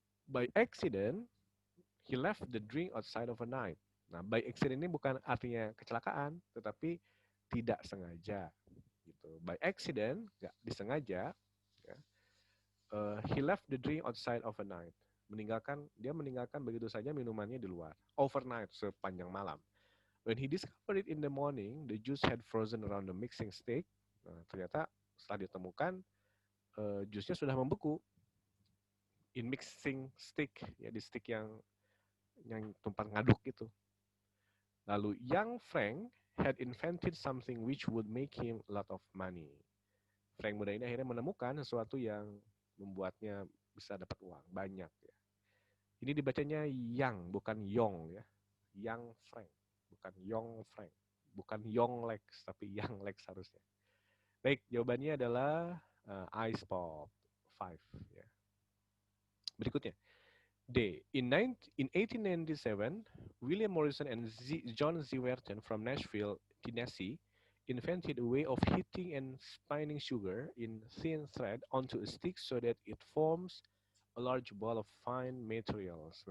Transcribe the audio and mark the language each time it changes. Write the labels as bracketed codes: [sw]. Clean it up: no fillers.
[en] By accident, he left the drink outside overnight. [id] Nah, by accident ini bukan artinya kecelakaan, tetapi tidak sengaja. Gitu. [en] By accident, nggak disengaja, ya, he left the drink outside overnight. [id] Dia meninggalkan begitu saja minumannya di luar. Overnight, sepanjang malam. [en] When he discovered it in the morning, the juice had frozen around the mixing stick. [id] Nah, ternyata setelah ditemukan, jusnya sudah membeku in mixing stick, ya di stick yang tempat ngaduk itu. [en] Lalu young Frank had invented something which would make him a lot of money. [id] Frank muda ini akhirnya menemukan sesuatu yang membuatnya bisa dapat uang banyak ya. Ini dibacanya Yang bukan Yong ya. Young Frank, bukan Yong Frank. Bukan Yong Lex tapi Young Lex harusnya. Baik, jawabannya adalah Ice Pop 5 ya. Berikutnya. D. [en] In 1897, William Morrison and John Zewerton from Nashville, Tennessee, invented a way of heating and spinning sugar in thin thread onto a stick so that it forms a large ball of fine materials.